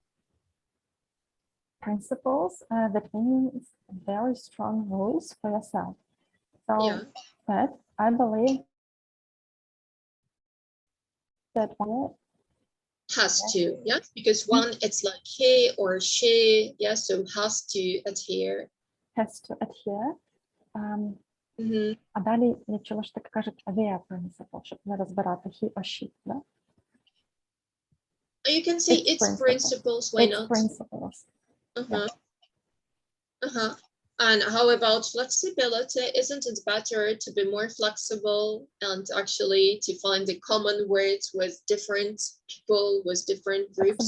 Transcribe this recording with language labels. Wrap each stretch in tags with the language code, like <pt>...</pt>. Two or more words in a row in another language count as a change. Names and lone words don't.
<en>Principles, that means very strong rules for yourself. So, Yeah. but I believe that one has to, yes, because one it's like he or she, yes, so has to adhere. has to adhere. Mhm.</en> <uk>А далі я чула, що так кажуть</uk> <en>their principle,</en> <uk>щоб не розбирати</uk> <en>he or she,</en> <uk>да?</uk> <en>You can say Its its principles. principles, why Its not? principles. Uh-huh. Uh-huh. And how about flexibility? Isn't it better to be more flexible and actually to find the common words with different people, with different groups?</en>